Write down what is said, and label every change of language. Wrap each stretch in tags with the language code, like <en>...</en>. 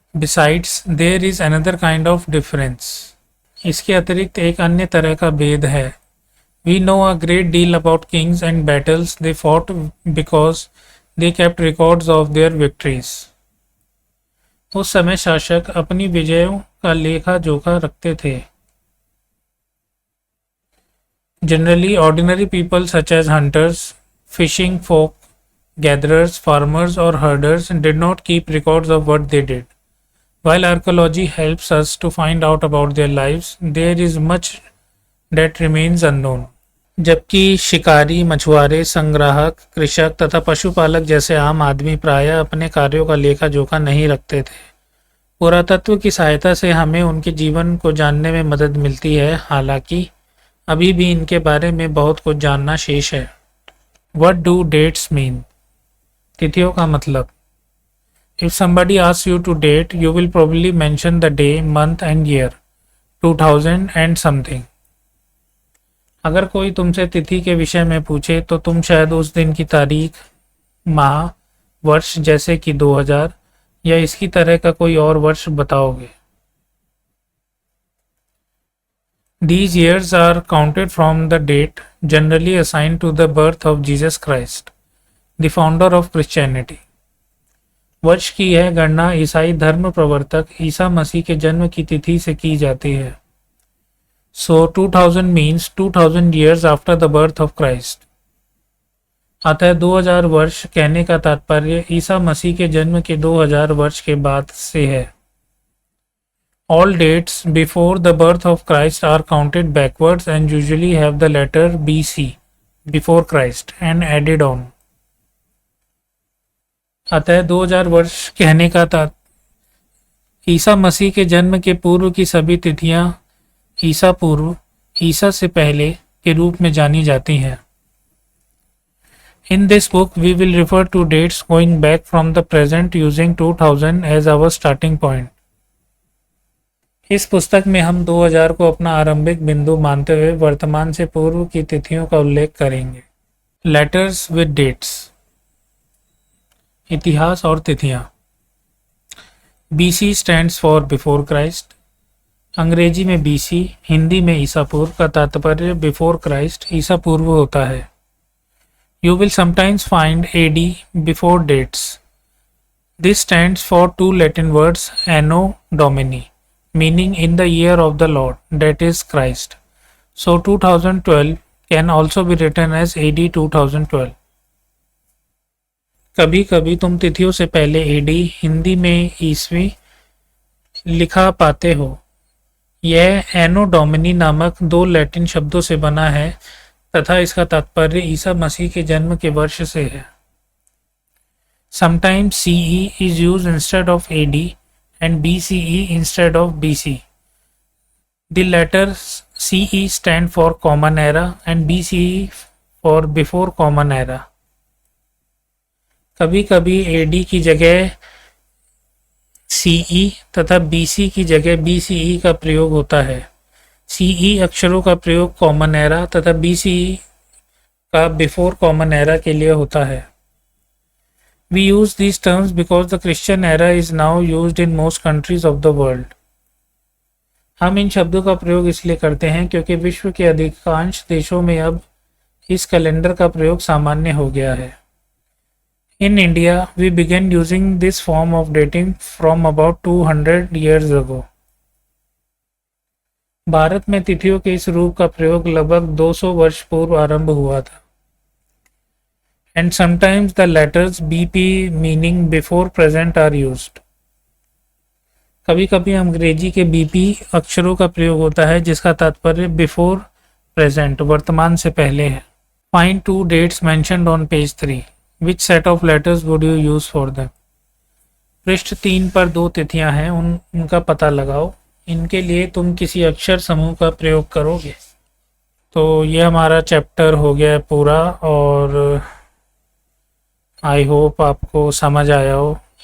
<en>Besides, there is another kind of difference.</en> <hi>इसके अतिरिक्त एक अन्य तरह का भेद है।</hi> <en>We know a great deal about kings and battles they fought because they kept records of their victories.</en> <hi>उस समय शासक अपनी विजयों का लेखा जोखा रखते थे।</hi> <en>Generally, ordinary people such as hunters, fishing folk gatherers, farmers, or herders did not keep records of what they did. While archaeology helps us to find out about their lives, there is much that remains unknown.</en> <hi>जबकि शिकारी, मछुआरे, संग्राहक, कृषक तथा पशुपालक जैसे आम आदमी प्रायः अपने कार्यों का लेखा जोखा नहीं रखते थे। पुरातत्व की सहायता से हमें उनके जीवन को जानने में मदद मिलती है, हालांकि अभी भी इनके बारे में बहुत कुछ जानना शेष है।</hi> <en>What do dates mean?</en> <hi>तिथियों का मतलब।</hi> <en>If somebody asks you to date, you will probably mention the day, month and year, 2000 and something.</en> <hi>अगर कोई तुमसे तिथि के विषय में पूछे तो तुम शायद उस दिन की तारीख, माह, वर्ष जैसे कि 2000 या इसकी तरह का कोई और वर्ष बताओगे।</hi> <en>These years are counted from the date generally assigned to the birth of Jesus Christ, the founder of Christianity.</en> <hi>वर्ष की यह गणना ईसाई धर्म प्रवर्तक ईसा मसीह के जन्म की तिथि से की जाती है।</hi> <en>So 2000 means 2000 years after the birth of Christ.</en> <hi>अतः 2000 वर्ष कहने का तात्पर्य ईसा मसीह के जन्म के 2000 वर्ष के बाद से है।</hi> <en>All dates before the birth of Christ are counted backwards and usually have the letter BC, before Christ, and added on.</en> <hi>अतः 2000 वर्ष कहने का तात्पर्य ईसा मसीह के जन्म के पूर्व की सभी तिथियां ईसा पूर्व, ईसा से पहले के रूप में जानी जाती हैं।</hi> <en>In this book, we will refer to dates going back from the present using 2000 as our starting point.</en> <hi>इस पुस्तक में हम 2000 को अपना आरंभिक बिंदु मानते हुए वर्तमान से पूर्व की तिथियों का उल्लेख करेंगे।</hi> <en>Letters with dates.</en> <hi>इतिहास और तिथियां।</hi> <en>BC stands for Before Christ.</en> <hi>अंग्रेजी में BC, हिंदी में ईसा पूर्व का तात्पर्य</hi> <en>before Christ,</en> <hi>ईसा पूर्व होता है।</hi> <en>You will sometimes find AD before dates. This stands for two Latin words Anno Domini, meaning in the year of the Lord, that is Christ. So 2012 can also be written as AD 2012.</en> <hi>कभी कभी तुम तिथियों से पहले AD, Hindi में ईसवी लिखा पाते हो। यह एनो डोमिनी नामक दो लैटिन शब्दों से बना है तथा इसका तात्पर्य ईसा मसीह के जन्म के वर्ष से है।</hi> <en>Sometimes CE is used instead of AD and BCE instead of BC. The letters CE stand for Common Era and BCE for Before Common Era.</en> <hi>कभी कभी AD की जगह CE तथा BC की जगह BCE का प्रयोग होता है। CE अक्षरों का प्रयोग कॉमन एरा तथा BCE का बिफोर कॉमन एरा के लिए होता है।</hi> <en>We use these terms because the Christian era is now used in most countries of the world.</en> <hi>हम इन शब्दों का प्रयोग इसलिए करते हैं क्योंकि विश्व के अधिकांश देशों में अब इस कैलेंडर का प्रयोग सामान्य हो गया है।</hi> <en>In India, we began using this form of dating from about 200 years ago.</en> <hi>Bharat में तिथियों के इस रूप का प्रयोग लगभग 200 वर्ष पूर्व आरंभ हुआ था।</hi> <en>And sometimes the letters BP meaning before present are used.</en> <hi>कभी-कभी अंग्रेजी के BP अक्षरों का प्रयोग होता है जिसका तात्पर्य</hi> <en>before present</en> <hi>वर्तमान से पहले है।</hi> <en>Find two dates mentioned on page 3. Which set of letters would you use for them?</en> <hi>पृष्ठ 3 पर दो तिथियां हैं, उनका पता लगाओ। इनके लिए तुम किसी अक्षर समूह का प्रयोग करोगे। तो ये हमारा चैप्टर हो गया है पूरा और</hi> <en>I hope</en> <hi>आपको समझ आया हो।</hi>